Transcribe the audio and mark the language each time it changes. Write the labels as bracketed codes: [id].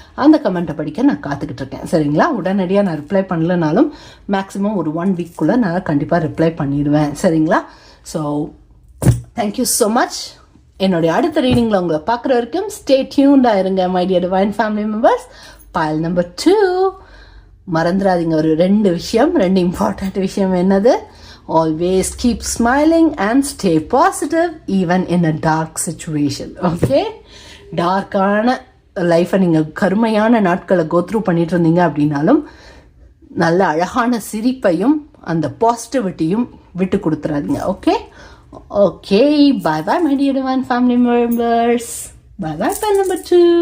[ta] அந்த கமெண்ட்டை படிக்க நான் காத்துக்கிட்டு இருக்கேன். சரிங்களா? உடனடியாக நான் ரிப்ளை பண்ணலனாலும் மேக்ஸிமம் ஒரு 1 வீக்குள்ளே நான் கண்டிப்பாக ரிப்ளை பண்ணிடுவேன். சரிங்களா? So thank you so much. என்னுடைய அடுத்த ரீடிங்கில் உங்களை பார்க்குற வரைக்கும் ஸ்டே டியூன்டாக இருங்க my dear divine family members. pile number 2, மறந்துடாதீங்க ஒரு 2 விஷயம், 2 இம்பார்ட்டன்ட் விஷயம். என்னது? [en] Always keep smiling and stay positive even in a dark situation. Okay? [ta] டார்க்கான லைஃப்பை நீங்கள் கருமையான நாட்களை கோத்ரூ பண்ணிட்டு இருந்தீங்க அப்படின்னாலும் நல்ல அழகான சிரிப்பையும் அந்த பாசிட்டிவிட்டியும் விட்டு கொடுத்துறாதீங்க. Okay okay, bye bye my tier one family members. Bye bye pile number 2.